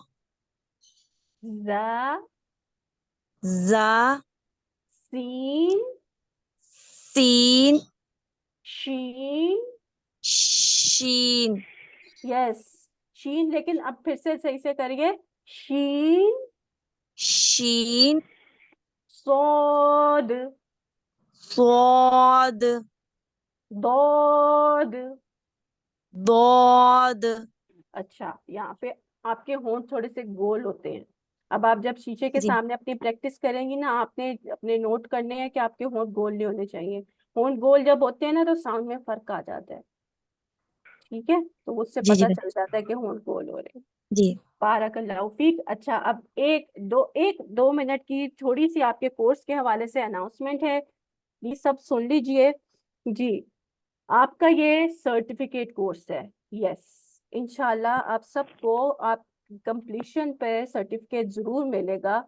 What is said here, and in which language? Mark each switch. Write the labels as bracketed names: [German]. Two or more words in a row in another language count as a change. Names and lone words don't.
[Hindi] जा। जा, सीन। सीन, शीन। शीन, यस, शीन, लेकिन अब फिर से सही से करिए, शीन। शीन, सोद। स्वाद, दौद। दौद। अच्छा, यहाँ पे आपके होंठ थोड़े से गोल होते हैं। अब आप जब शीशे के जी सामने अपनी प्रैक्टिस करेंगी ना, आपने अपने नोट करने हैं कि आपके होंठ गोल नहीं होने चाहिए। होंठ गोल जब होते हैं ना तो साउंड में फर्क आ जाता है, ठीक है, तो उससे जी जी पता चल जाता है कि होंठ गोल हो रहे हैं। जी [Arabic] بارك الله فيك. [Hindi] अच्छा, अब एक दो मिनट की थोड़ी सी आपके कोर्स के हवाले से अनाउंसमेंट है, ये सब सुन लीजिए जी। आपका ये सर्टिफिकेट कोर्स है, यस, इंशाल्लाह आप सबको आप कंप्लीशन पे सर्टिफिकेट जरूर मिलेगा।